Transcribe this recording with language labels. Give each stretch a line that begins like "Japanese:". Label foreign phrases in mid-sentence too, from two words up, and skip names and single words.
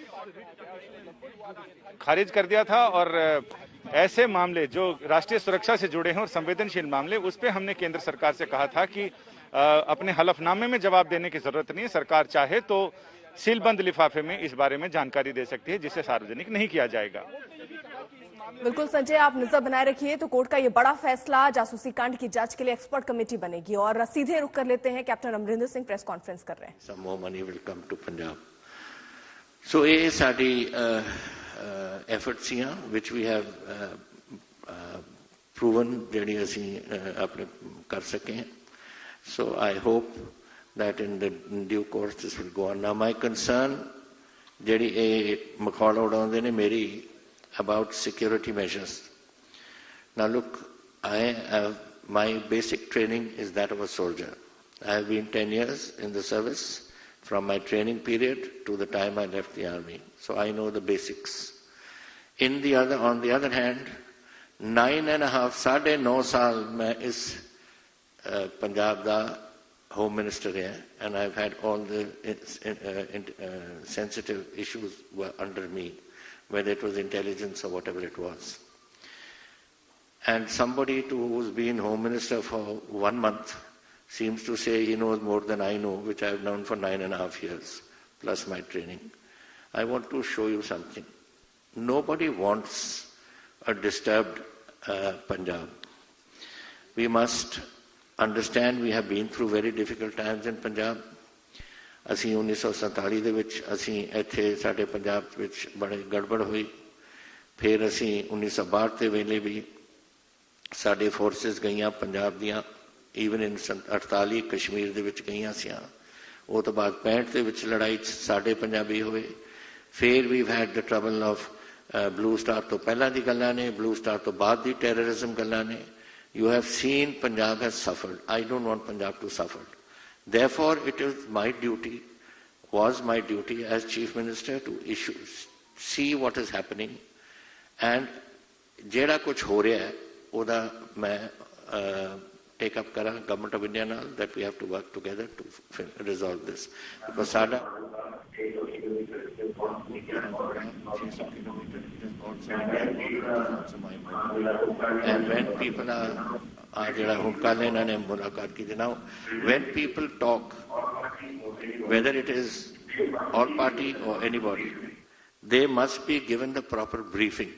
Hindi: खारिज कर दिया था और ऐसे मामले जो राष्ट्रीय सुरक्षा से जुड़े हैं और संवेदनशील मामले, उस पे हमने केंद्र सरकार से कहा था कि अपने हलफनामे में जवाब देने की जरूरत नहीं है, सरकार चाहे तो सीलबंद लिफाफे में इस बारे में जानकारी दे सकती है जिसे सार्वजनिक नहीं किया जाएगा। बिल्कुल संजय, आप नजर बनाए रखिए। तो कोर्ट का ये बड़ा फैसला, जासूसी कांड की जांच के लिए एक्सपर्ट कमेटी बनेगी। और सीधे रुक कर लेते हैं, कैप्टन अमरिंदर सिंह प्रेस कॉन्फ्रेंस कर रहे हैं।
English: Some more money will come to Punjab.
Punjabi: So ये साडी efforts हैं
English: which we have proven
Punjabi: ਜਿਹੜੀ ਅਸੀਂ ਆਪਣੇ ਕਰ ਸਕੇ हैं.
English: So I hope that in the due course this will go on. Now my concern
Punjabi: ਜਿਹੜੀ ਇਹ ਮਖੌਲ ਉਡਾਉਂਦੇ ਨੇ ਮੇਰੀ
English: about security measures. Now look, my basic training is that of a soldier. I have been 10 years in the service from my training period to the time I left the army. So I know the basics. On the other hand,
Punjabi: 9.5 ਸਾਲ ਮੈਂ ਇਸ ਪੰਜਾਬ ਦਾ
English: Home Minister है, and I've had all the sensitive issues were under me, whether it was intelligence or whatever it was. And somebody who's been Home Minister for 1 month seems to say he knows more than I know, which I've known for 9.5 years, plus my training. I want to show you something. Nobody wants a disturbed Punjab. We must understand we have been through very difficult times in Punjab.
Punjabi: ਅਸੀਂ 1947 ਦੇ ਵਿੱਚ ਅਸੀਂ ਇੱਥੇ ਸਾਡੇ ਪੰਜਾਬ ਵਿੱਚ ਬੜੀ ਗੜਬੜ ਹੋਈ। ਫਿਰ ਅਸੀਂ 1962 ਦੇ ਵੇਲੇ ਵੀ ਸਾਡੇ ਫੋਰਸਿਸ ਗਈਆਂ ਪੰਜਾਬ ਦੀਆਂ,
English: even in
Punjabi: 48 ਕਸ਼ਮੀਰ ਦੇ ਵਿੱਚ ਗਈਆਂ ਸੀ। ਉਹ ਤੋਂ ਬਾਅਦ 65 ਦੇ ਵਿੱਚ ਲੜਾਈ 'ਚ ਸਾਡੇ ਪੰਜਾਬੀ ਹੋਏ। ਫਿਰ ਵੀ
English: had the trouble of Blue Star
Punjabi: ਤੋਂ ਪਹਿਲਾਂ ਦੀ ਗੱਲਾਂ ਨੇ, ਬਲੂ ਸਟਾਰ ਤੋਂ ਬਾਅਦ ਦੀ ਟੈਰਰਿਜ਼ਮ ਗੱਲਾਂ ਨੇ।
English: You have seen Punjab has suffered. I don't want Punjab to suffer. Therefore, it is my duty, was my duty as Chief Minister to see what is happening, and
Punjabi: ਜਿਹੜਾ ਕੁਝ ਹੋ ਰਿਹਾ ਹੈ, ਉਹਦਾ ਮੈਂ
English: take up
Punjabi: kara Government of India naal,
English: that we have to work together to resolve this. Because sada and when people now when people talk, whether it is all party or anybody, they must be given the proper briefing.